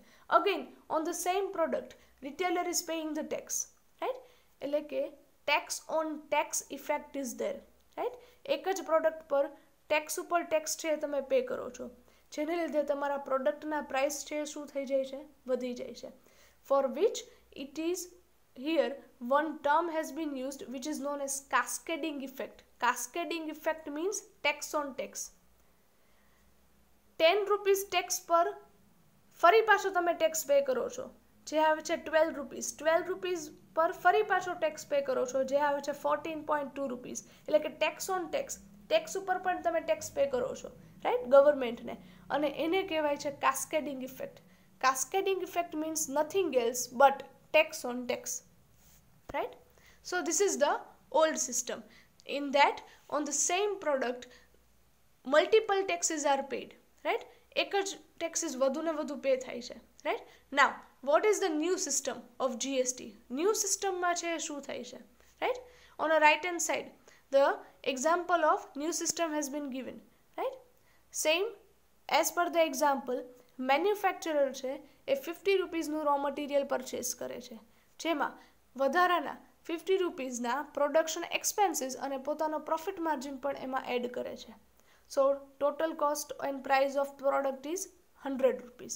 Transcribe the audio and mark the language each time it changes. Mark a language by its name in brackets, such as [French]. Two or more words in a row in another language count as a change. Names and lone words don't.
[English] again on the same product retailer is paying the tax, right? [Gujarati] એટલે કે [English] tax on tax effect is there, right? [Gujarati] એક જ પ્રોડક્ટ પર ટેક્સ ઉપર ટેક્સ છે એ તમે પે કરો છો, જેને લીધે તમારા [English] productના price [Gujarati] છે શું થઈ જાય છે, વધી જાય છે. [English] for which it is here one term has been used which is known as cascading effect. Cascading effect means tax on tax. [Gujarati] 10 [English] rupees tax [Gujarati] પર ફરી પાછો તમે [English] tax pay [Gujarati] કરો છો, જે આવે છે 12 રૂપીસ. 12 રૂપીસ પર ફરી પાછો [English] tax pay [Gujarati] કરો છો, જે આવે છે 14.2 રૂપીસ. એટલે કે [English] tax on tax, [Gujarati] ટેક્સ ઉપર પણ તમે [English] tax pay [Gujarati] કરો છો, [English] right, governmentને. [Gujarati] અને એને કહેવાય છે [English] cascading effect. Cascading effect means nothing else but tax on tax. Right? So this is the old system. In that, on the same product, multiple taxes are paid. Right? [Gujarati] એક જ taxes વધુ ને વધુ પે થાય છે. [English] Right? Now, what is the new system of GST? New system [Gujarati] માં છે શું થાય છે? [English] Right? On the right hand side, the example of new system has been given. Right? Same as per the example, [Gujarati] મેન્યુફેક્ચરર છે એ 50 રૂપીસનું [English] raw material purchase [Gujarati] કરે છે, જેમાં વધારાના 50 રૂપીસના [English] production expenses [Gujarati] અને પોતાનો [English] profit margin [Gujarati] પણ એમાં એડ કરે છે. [English] so total cost and price of product is 100 rupees.